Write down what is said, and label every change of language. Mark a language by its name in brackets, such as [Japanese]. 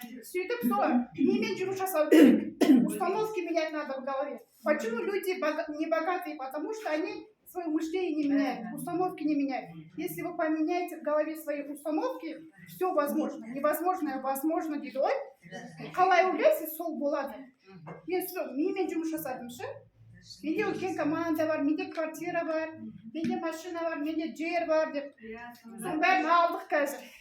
[Kazakh] Сөйтіп сол, немен жұмыс жасау керек? [Russian] Установки менять надо в голове. Почему люди не богатые? Потому что они свое мышление не меняют, установки не меняют. Если вы поменяете в голове свои установки, все возможно. Невозможное возможно [Kazakh] дейді ғой. Қалай ойлайсыз, сол болады. Мен немен жұмыс жасадым ше? Менде үлкен команда бар, менде квартира бар, менде машина бар, менде жер бар деп. Соның бәрін алдық қазір.